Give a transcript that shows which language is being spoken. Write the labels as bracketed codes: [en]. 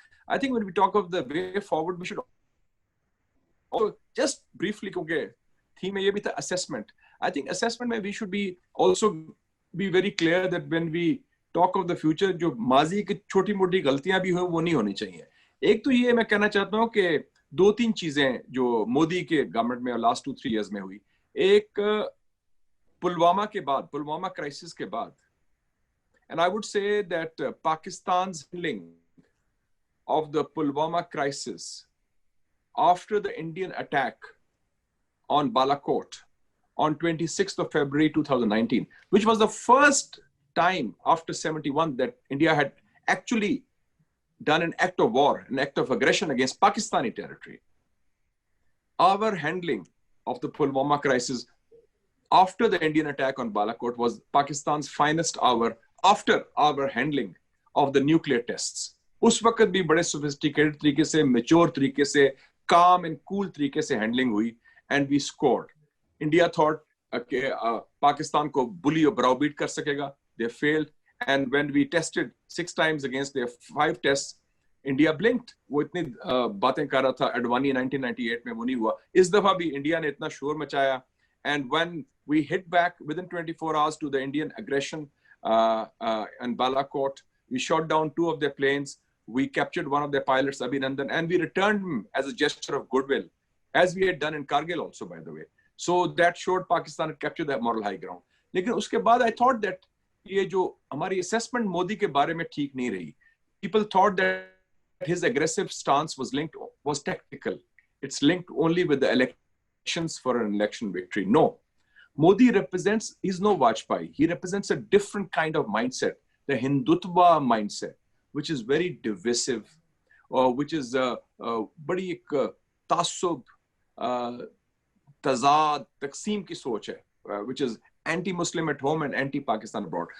[en] I think when we talk of the way forward, we should also just briefly, [hi] क्योंकि [en] theme [hi] में ये भी था [en] assessment. I think assessment में we should be also be very clear that when we talk of the future, [hi] जो माजी की छोटी मोटी गलतियां भी हो वो नहीं होनी चाहिए. एक तो ये मैं कहना चाहता हूँ कि दो तीन चीजें जो मोदी के गवर्नमेंट में लास्ट 2-3 years में हुई. एक पुलवामा के बाद, [en] Pulwama crisis के बाद, and I would say that Pakistan's handling of the Pulwama crisis after the Indian attack on Balakot on 26th of February 2019, which was the first time after 71 that India had actually done an act of war, an act of aggression against Pakistani territory. Our handling of the Pulwama crisis after the Indian attack on Balakot was Pakistan's finest hour after our handling of the nuclear tests. [hi] उस वक्त भी बड़े sophisticated तरीके से, mature तरीके से, [en] calm and cool [hi] तरीके से handling हुई, [en] and we scored. India thought Pakistan को bully और browbeat [hi] कर सकेगा. [en] They failed, and when we tested 6 times against their 5 tests, India blinked. [hi] वो इतनी बातें कर रहा था Advani 1998 में, वो नहीं हुआ. इस दफा भी India ने इतना शोर मचाया, [en] and when we hit back within 24 hours to the Indian aggression and Balakot, we shot down 2 of their planes. We captured one of their pilots, Abhinandan, and we returned him as a gesture of goodwill, as we had done in Kargil also, by the way. So that showed Pakistan had captured that moral high ground. [hi] लेकिन उसके बाद [en] I thought that [hi] ये जो हमारी assessment Modi के बारे में ठीक नहीं रही. [en] People thought that his aggressive stance was tactical. It's linked only with the elections for an election victory. No. Modi he's no Vajpayee. He represents a different kind of mindset, the Hindutva mindset, which is very divisive, which is [hi] बड़ी एक तासुब, तजाद, तकसीम की सोच है, [en] which is anti-Muslim at home and anti-Pakistan abroad.